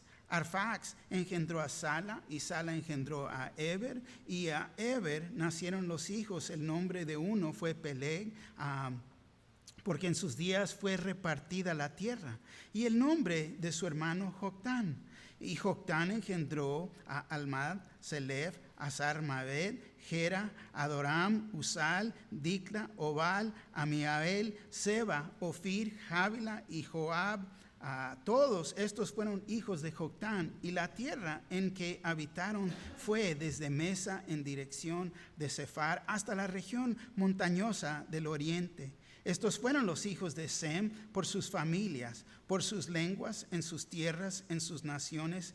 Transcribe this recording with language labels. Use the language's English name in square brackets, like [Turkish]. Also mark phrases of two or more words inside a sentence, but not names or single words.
[Spanish] Arfaxad engendró a Sala y Sala engendró a Eber, y a Eber nacieron los hijos. El nombre de uno fue Peleg, porque en sus días fue repartida la tierra, y el nombre de su hermano Joctán. Y Joctán engendró a Almad, Selef, Azar-Maved, Gera, Adoram, Usal, Dicla, Obal, Amiabel, Seba, Ofir, Javila y Joab. Todos estos fueron hijos de Joctán, y la tierra en que habitaron fue desde Mesa en dirección de Sefar hasta la región montañosa del oriente. Estos fueron los hijos de Sem por sus familias, por sus lenguas, en sus tierras, en sus naciones.